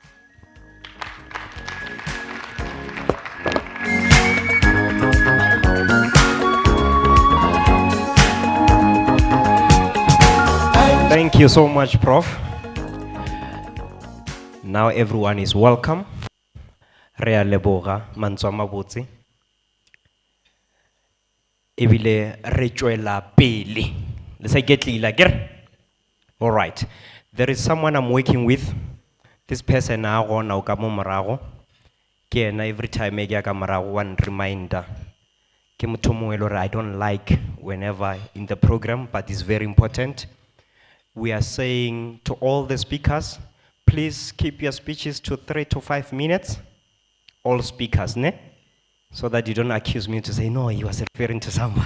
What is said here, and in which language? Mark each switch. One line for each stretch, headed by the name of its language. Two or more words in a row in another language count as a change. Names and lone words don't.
English: Thank you so much, Prof. Now everyone is welcome.
Tswana: Rea leboga mantswa mabotse. Ebile re tswela pele.
English: Let's get like. All right. There is someone I'm working with. This person
Tswana: na go na ka mo morago. Ke na
English: every time
Tswana: e ga ka morago
English: one reminder.
Tswana: Ke motho mongwe le
English: I don't like whenever in the program, but it's very important. We are saying to all the speakers, please keep your speeches to 3 to 5 minutes. All speakers, ne? So that you don't accuse me to say, no, he was referring to someone.